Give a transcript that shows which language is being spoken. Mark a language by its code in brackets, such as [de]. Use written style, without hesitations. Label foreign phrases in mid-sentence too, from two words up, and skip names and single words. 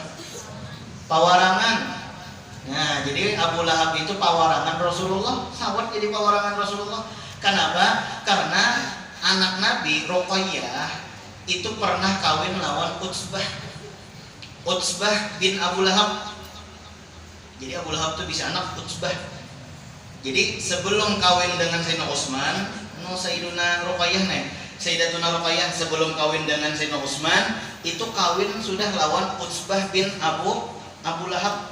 [bjn] Pawarangan. Nah jadi Abu Lahab itu pawarangan Rasulullah. Sawat jadi pawarangan Rasulullah. Kenapa? Karena anak Nabi Ruqayyah itu pernah kawin lawan Utsbah. Utsbah bin Abu Lahab. Jadi Abu Lahab itu bisa anak Utsbah. Jadi sebelum kawin dengan Sayyidina Utsman, Sayyiduna Ruqayyah Sayyidatuna Ruqayyah sebelum kawin dengan Sayyidina Utsman itu kawin sudah lawan Utsbah bin Abu Lahab.